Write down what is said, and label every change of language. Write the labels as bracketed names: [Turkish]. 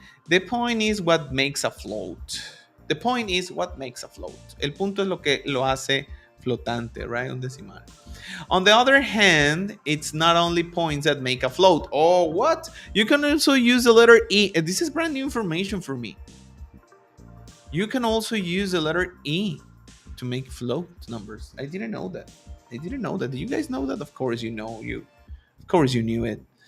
[English] The point is what makes a float. The point is what makes a float. [Spanish] El punto es lo que lo hace flotante, [English] right? [Spanish] Un decimal. [English] On the other hand, it's not only points that make a float. Oh, what? You can also use the letter E. This is brand new information for me. You can also use the letter E to make float numbers. I didn't know that. Do you guys know that? Of course you know. Of course you knew it.